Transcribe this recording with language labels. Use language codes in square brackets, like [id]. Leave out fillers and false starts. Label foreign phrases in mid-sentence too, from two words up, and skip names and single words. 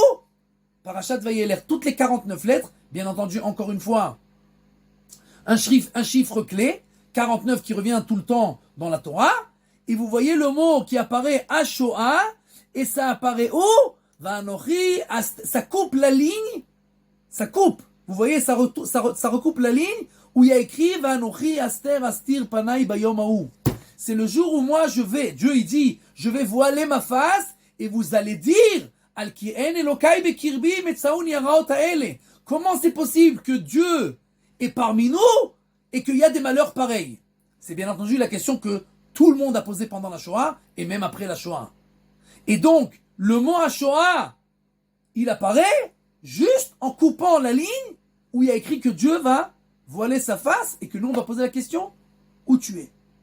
[fr] Parashat Vayeler, toutes les 49 lettres, bien entendu, encore une fois, un chiffre clé, 49 qui revient tout le temps dans la Torah, et vous voyez le mot qui apparaît à Shoah, et ça apparaît où? Vanochi, ça coupe la ligne, ça coupe. Vous voyez, ça recoupe la ligne où il y a écrit [he] ואנכי הסתר אסתיר פני ביום ההוא. [fr] C'est le jour où moi Dieu il dit, je vais voiler ma face et vous allez dire [he] על כי אין אלהי בקרבי מצאוני הרעות האלה. [fr] Comment c'est possible que Dieu est parmi nous et qu'il y a des malheurs pareils? C'est bien entendu la question que tout le monde a posée pendant la Shoah et même après la Shoah. Et donc, le mot Shoah, il apparaît juste en coupant la ligne où il y a écrit que Dieu va voiler sa face et que nous on va poser la question, où tu es?